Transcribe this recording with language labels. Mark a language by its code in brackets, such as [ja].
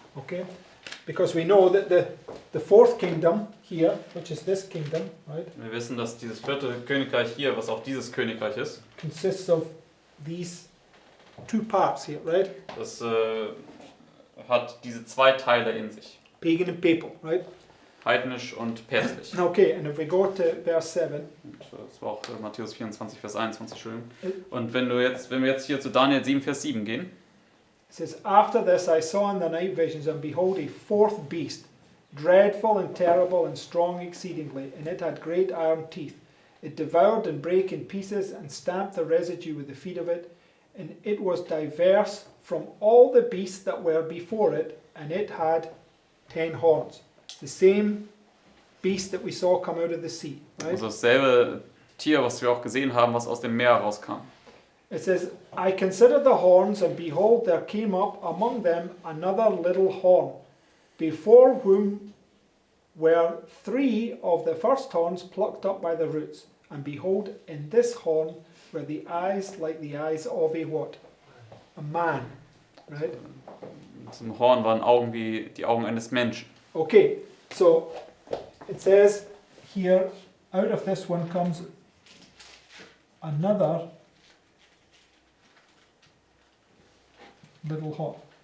[en] Okay, because we know that the 4th kingdom here, which is this kingdom, right, [de] Wir wissen, dass dieses 4. Königreich hier, was auch dieses Königreich ist, [en] consists of these 2 parts here, right? [de] das hat diese 2 Teile in sich. [en] Pagan and papal, right? [de] Heidnisch und päpstlich. [en] Okay, and if we go to verse 7, [de] Das war auch Matthäus 24, Vers 21, Entschuldigung. Und wenn wir jetzt hier zu Daniel 7, Vers 7 gehen, [en] it says, After this I saw in the night visions, and behold, a 4th beast, dreadful and terrible and strong exceedingly, and it had great iron teeth. It devoured and brake in pieces, and stamped the residue with the feet of it, and it was diverse from all the beasts that were before it, and it had 10 horns. The same beast that we saw come out of the sea, right? [de] also dasselbe Tier, was wir auch gesehen haben, was aus dem Meer rauskam. [en] It says, I considered the horns, and behold, there came up among them another little horn, before whom were 3 of the first horns plucked up by the roots. And behold, in this horn were the eyes like the eyes of a what? A man. Right? [de] In diesem Horn waren Augen wie die Augen eines Menschen. [en] Okay, so it says here, out of this one comes another little horn.